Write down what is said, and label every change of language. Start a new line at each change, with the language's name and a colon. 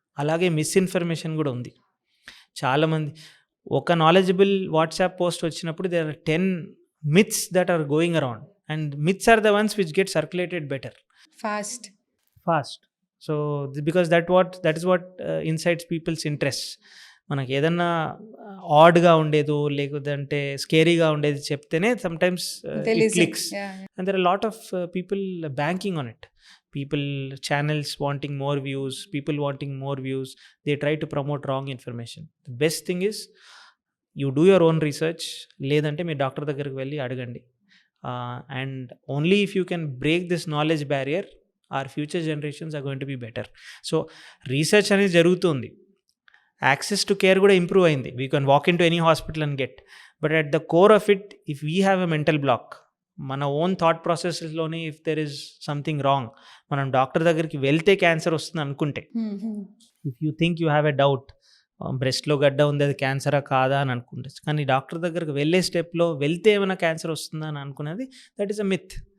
Telugu: అలాగే మిస్ఇన్ఫర్మేషన్ కూడా ఉంది. చాలామంది ఒక నాలెడ్జబుల్ వాట్సాప్ పోస్ట్ వచ్చినప్పుడు
English: There are 10 myths that are going around and myths are the ones which get circulated better fast. So because that is what insights people's interest.
Telugu: మనకి ఏదన్నా ఆడ్గా ఉండేదో లేకపోతే స్కేరీగా ఉండేది చెప్తేనే
English: Sometimes clicks. And there are a lot of people banking on it. People, channels wanting more views, people wanting more views. They try to promote wrong information. The best thing is you do your own research.
Telugu: లేదంటే మీ doctor దగ్గరికి వెళ్ళి అడగండి.
English: And only if you can break this knowledge barrier, our future generations are going to be better.
Telugu: So research అనేది జరుగుతుంది. Access to care కూడా improve అయింది.
English: We can walk into any hospital and get. But at the core of it if we have a mental block,
Telugu: మన own thought ప్రాసెస్లోనే
English: if there is something wrong,
Telugu: మనం doctor దగ్గరికి వెళ్తే cancer వస్తుంది అనుకుంటే,
English: if you think you have a doubt
Telugu: బ్రెస్ట్లో గడ్డ ఉంది అది క్యాన్సరా కాదా అని అనుకుంటే, కానీ డాక్టర్ దగ్గరికి వెళ్ళే స్టెప్లో వెళ్తే ఏమైనా క్యాన్సర్ వస్తుందా అని అనుకునేది
English: That is a myth.